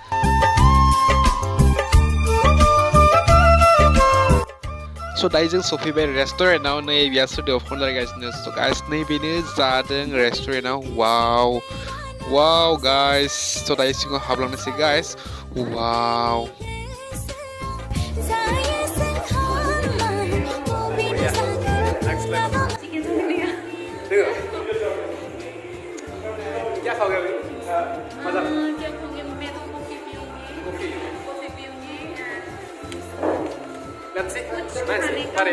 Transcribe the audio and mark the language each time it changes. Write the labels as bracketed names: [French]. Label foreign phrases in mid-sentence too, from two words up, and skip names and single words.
[Bodo] so दायो जों सफैबाय रेस्टुरेन्टआव नै बिया स्टुडिअ फन लागासिनो [English] so guys [Bodo] नै बेनो जादों रेस्टुरेन्टआव [English] wow guys [Bodo] so दायो सिङाव हाबलांनोसै guys wow [Hindi] क्या खाओगे अभी? मजा? क्या खाऊंगे? मैं तो कॉफी पीऊंगी. कॉफी पीऊंगी. [English] Let's see. Nice. Mari.